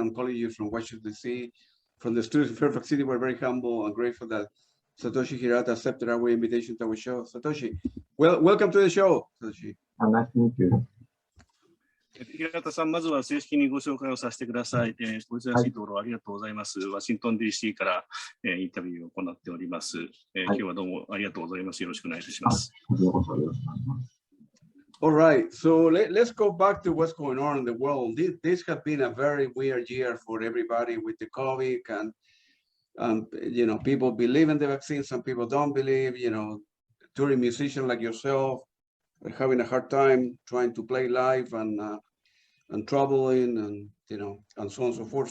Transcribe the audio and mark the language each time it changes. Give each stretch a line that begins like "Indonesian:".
English: I'm calling you from Washington, D.C. From the studios in Fairfax City. We're very humble and grateful that Satoshi Hirata accepted our invitation to our show. Satoshi, welcome to the show, Satoshi. Nice to meet you.
Japanese: 平田さん、まずは正式にご紹介をさせてください。お忙しいところありがとうございます。ワシントン DC から、インタビューを行っております。今日はどうもありがとうございます。よろしくお願いいたします。
English: All right, so let's go back to what's going on in the world. This has been a very weird year for everybody with the COVID, and you know, people believe in the vaccine, some people don't believe. You know, touring musicians like yourself are having a hard time trying to play live and traveling, and you know, and so on and so forth.